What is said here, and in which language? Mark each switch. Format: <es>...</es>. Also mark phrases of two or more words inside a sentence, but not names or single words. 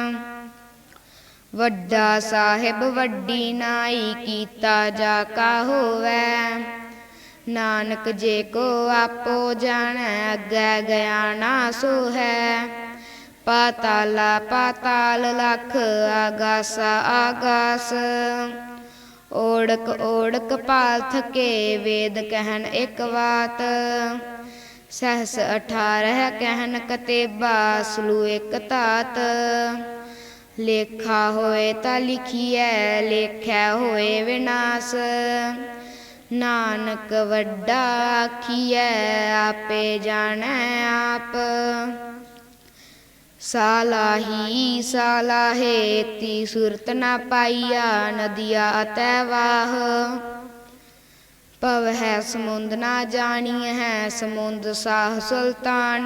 <pa>ਵੱਡਾ ਸਾਹਿਬ ਵੱਡੀ ਨਾਈ ਕੀਤਾ ਜਾ ਕਾ ਹੋਵੈ। ਨਾਨਕ ਜੇ ਕੋ ਆਪੌ ਜਾਣੈ ਅੱਗੈ ਗਇਆ ਨਾ ਸੋ ਹੈ। ਪਾਤਾਲਾ ਪਾਤਾਲ ਲਖ ਆਗਾਸਾ ਆਗਾਸ। ਓੜਕ ਓੜਕ ਪਾਲ ਥਕੇ ਵੇਦ ਕਹਨ ਇਕ ਬਾਤ। ਸਹਸ 18 ਕਹਨ ਕਤੇਬਾ ਸਲੂ ਏਕ ਤਾਤ। ਲੇਖਾ ਹੋਏ ਤਾ ਲਿਖੀਏ ਲੇਖੈ ਹੋਏ ਵਿਨਾਸ। ਨਾਨਕ ਵੱਡਾ ਆਖੀਏ ਆਪੇ ਜਾਣੈ ਆਪ। ਸਾਲਾਹੀ ਸਾਲਾਹੇ ਤੀ ਸੁਰਤ ਨਾ ਪਾਇਆ ਨਦੀਆ ਅਤੈ ਵਾਹ। ਪਵ ਹੈ ਸਮੁੰਦ ਨਾ ਜਾਣੀ ਹੈ ਸਮੁੰਦ ਸਾਹ ਸੁਲਤਾਨ।</pa>